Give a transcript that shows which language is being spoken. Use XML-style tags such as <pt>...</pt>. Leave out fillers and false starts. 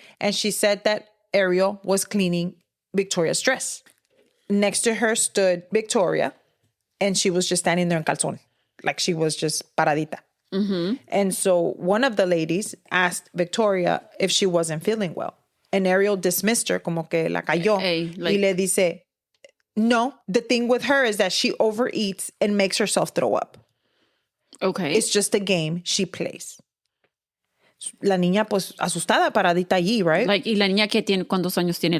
<en>And she said that Ariel was cleaning Victoria's dress. Next to her stood Victoria, and she was just standing there in calzón. Like she was just paradita. And so one of the ladies asked Victoria if she wasn't feeling well. And Ariel dismissed her,</en> <es>como que la cayó.</es> <en>Hey,</en> <es>Y le dice, no,</es> <en>the thing with her is that she overeats and makes herself throw up. Okay. It's just a game she plays.</en> <es>La niña, pues, asustada, paradita allí, right? Like, ¿y la niña que tiene, cuántos años tiene?</es>